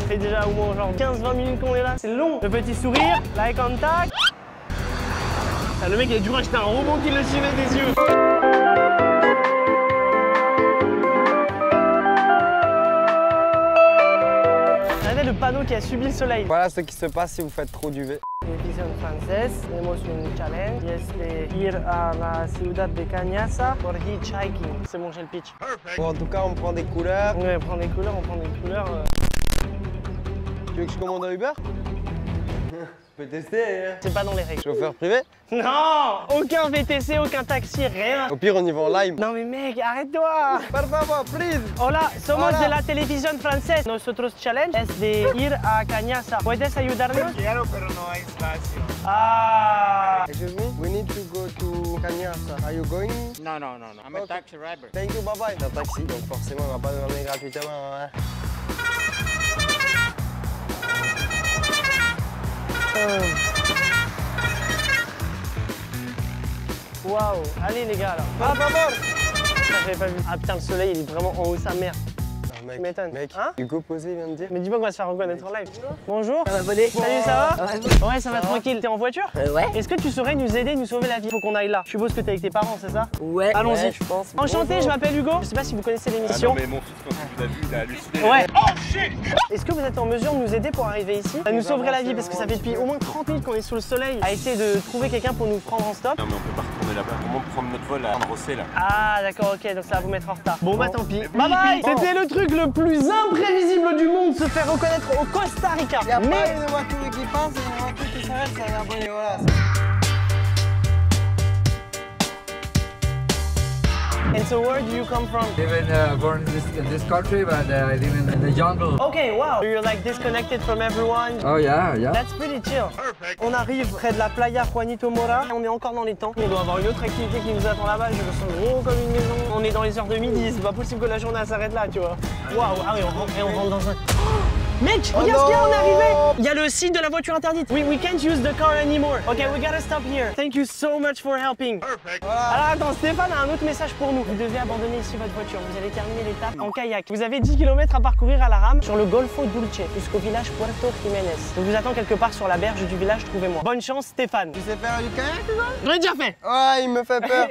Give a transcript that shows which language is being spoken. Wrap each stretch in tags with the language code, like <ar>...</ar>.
<fr>Ça fait déjà au moins genre 15-20 minutes qu'on est là, c'est long. Le petit sourire, l'eye contact. Ah, le mec il a dû racheter un robot qui le suivait des yeux. Regardez le panneau qui a subi le soleil. Voilà ce qui se passe si vous faites trop d'UV.</fr> <es>Televisión francés, tenemos un challenge y es de ir a la ciudad de Cañasa por hitchhiking.</es> <fr>C'est bon, j'ai le pitch. Bon, en tout cas, on prend des couleurs. Ouais, on prend des couleurs, on prend des couleurs. Tu veux que je commande un Uber? Je peux tester, hein. C'est pas dans les règles. Chauffeur privé? Non, aucun VTC, aucun taxi, rien. Au pire, on y va en live. Non mais mec, arrête-toi.</fr> <es>Por favor,</es> <en>please.</en> <es>Hola, somos Hola. de la televisión francesa. Nosotros challenge es de ir a Cañasa. ¿Puedes ayudarnos? Quiero, pero no hay espacio. Ah.</es> <en>Excuse me, we need to go to Cañasa. Are you going? No. I'm Okay. a taxi driver. Thank you, bye bye.</en> <fr>C'est un taxi, donc forcément, on va pas nous ramener gratuitement, hein. Waouh, allez les gars là.</fr> <es>Por favor.</es> <fr>Ça, j'avais pas vu. Ah putain, le soleil il est vraiment en haut sa mère. Mec, Tu m'étonnes. mec, Hein? Hugo Posé vient de dire. Mais dis-moi qu'on va se faire reconnaître en live. Bonjour. Ça va voler. Salut, ça va? Ouais, ça va va tranquille. T'es en voiture? Ouais. Est-ce que tu saurais nous aider, nous sauver la vie? Faut qu'on aille là. Je suppose que t'es avec tes parents, c'est ça? Ouais. Allons-y. Ouais, je pense. Enchanté, je m'appelle Hugo. Je sais pas si vous connaissez l'émission. mais mon fils, quand il vous a vu, il a halluciné. Ouais. Est-ce que vous êtes en mesure de nous aider pour arriver ici? Ça nous sauverait la vie parce que ça fait depuis au moins 30 minutes qu'on est sous le soleil à essayer de trouver quelqu'un pour nous prendre en stop. Non, mais on peut pas retourner là-bas. Comment prendre notre vol à Androsé là? Ah d'accord, ok, donc ça va vous mettre en retard. Bon bah tant pis. Bye bye. C'était le truc le plus imprévisible du monde, se faire reconnaître au Costa Rica. Il y a pas Mais une voiture qui passe et une voiture qui s'arrête, ça va abonner, voilà.</fr> <en>and so where do you come from? Even born in this country, but I live in the jungle. Okay, wow. You're like disconnected from everyone. Oh yeah, yeah. That's pretty chill.</en> <fr>On arrive près de la playa Juanito Mora. On est encore dans les temps. On doit avoir une autre activité qui nous attend là-bas. Je me sens gros comme une maison. On est dans les heures de midi. C'est pas possible que la journée s'arrête là, tu vois. Waouh. Ah oui, on rentre dans un... Mec, regarde ce qu'il y a, on est arrivé. Il y a le site de la voiture interdite.</fr> <en>We can't use the car anymore. Okay, we gotta stop here. Thank you so much for helping.</en> <fr>Alors attends, Stéphane a un autre message pour nous. Vous devez abandonner ici votre voiture. Vous allez terminer l'étape en kayak. Vous avez 10 km à parcourir à la rame sur le Golfo Dulce jusqu'au village Puerto Jiménez. Je vous attends quelque part sur la berge du village, trouvez-moi. Bonne chance, Stéphane. Tu sais faire du kayak, toi? J'en ai déjà fait. Ouais, il me fait peur.</fr>